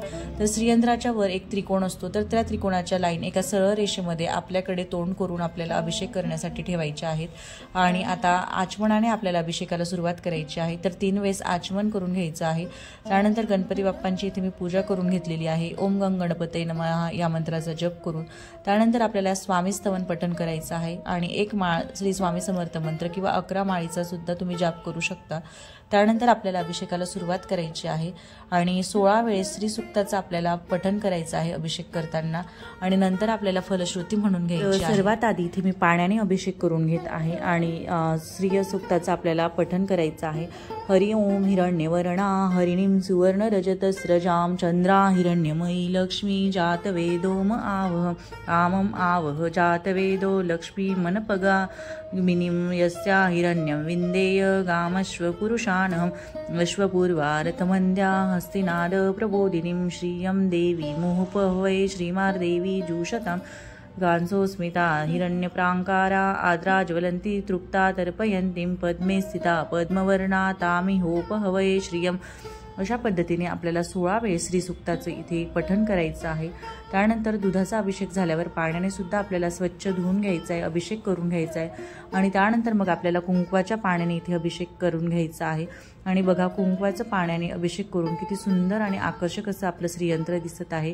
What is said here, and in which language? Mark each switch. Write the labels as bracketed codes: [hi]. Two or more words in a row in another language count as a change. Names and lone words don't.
[mr] तर श्रीयंत्राच्या वर एक त्रिकोण असतो, तर त्या त्रिकोणाच्या लाईन एका सरळ रेषेमध्ये आपल्याकडे तोंड करून आपल्याला अभिषेक करण्यासाठी ठेवायचे आहेत. आणि आता आचमनाने आपल्याला अभिषेकाला सुरुवात करायची आहे. तर 3 वेळेस आचमन करून घ्यायचं आहे. त्यानंतर गणपती बाप्पांची इथे मी पूजा करून घेतलेली आहे. [sa] ओम गंग गणपतये नमः [mr] या मंत्राचा जप करून त्यानंतर आपल्याला स्वामी स्तवन पठण करायचं आहे. आणि 1 माळ श्री स्वामी समर्थ मंत्र किंवा 11 माळीचा सुद्धा तुम्ही जाप करू शकता. त्यानंतर आपल्याला अभिषेकाला सुरुवात करायची आहे. आणि 16 वेळेस श्रीसुक्ताचं आपल्याला पठण करायचं आहे अभिषेक करताना. आणि नंतर आपल्याला फलश्रुती म्हणून घ्यायची आहे. सर्वात आधी इथे मी पाण्याने अभिषेक करून घेत आहे आणि श्रीयसुक्ताचं आपल्याला पठण करायचं आहे. [sa] हरि ओम हिरण्यवर्णा हरिणीं सुवर्ण रजतस्रजां चंद्रा हिरण्यमयी लक्ष्मी जातवेदोम आवह कामम आवह जातवेदो लक्ष्मी मनपगा मिनिं यस्या हिरण्यं विन्देय गामश्वपुरुषानहम् अश्वपूर्वारथमन्द्या हस्तिनाद प्रबोधिनीं श्रियं देवी मोहपहवै श्रीमार्देवी जुषताम् गांसोस्मिता हिरण्यप्रांकारा आद्रा ज्वलन्ती तृप्ता तर्पयन्तीं पद्मे स्थिता पद्मवर्णा तामिहोपहवै श्रियं. [mr] अशा पद्धतीने आपल्याला 16 वेळेस श्रीसुक्ताचं इथे पठण करायचं आहे. त्यानंतर दुधाचा अभिषेक झाल्यावर पाण्याने सुद्धा आपल्याला स्वच्छ धुवून घ्यायचा आहे, अभिषेक करून घ्यायचा आहे. आणि त्यानंतर मग आपल्याला कुंकवाच्या पाण्याने इथे अभिषेक करून घ्यायचा आहे. आणि बघा कुंकवाच्या पाण्याने अभिषेक करून किती सुंदर आणि आकर्षक असं आपलं श्रीयंत्र दिसत आहे.